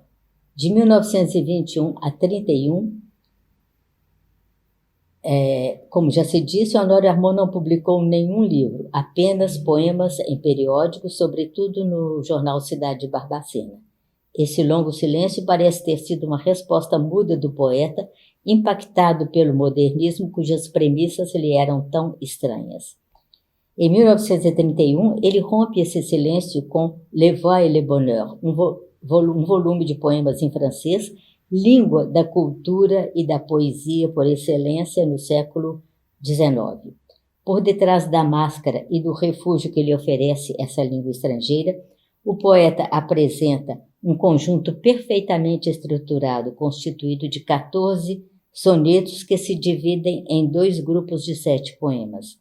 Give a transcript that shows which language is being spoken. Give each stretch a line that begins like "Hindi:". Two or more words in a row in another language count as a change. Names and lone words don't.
Portuguese: De 1921 a 31, como já se disse, Honório Armand não publicou nenhum livro, apenas poemas em periódicos, sobretudo no jornal Cidade de Barbacena. Esse longo silêncio parece ter sido uma resposta muda do poeta, impactado pelo modernismo cujas premissas lhe eram tão estranhas. Em 1931, ele rompe esse silêncio com Le Voix et le Bonheur, um volume de poemas em francês, língua da cultura e da poesia por excelência no século XIX. Por detrás da máscara e do refúgio que lhe oferece essa língua estrangeira, o poeta apresenta um conjunto perfeitamente estruturado, constituído de 14 sonetos que se dividem em 2 grupos de 7 poemas.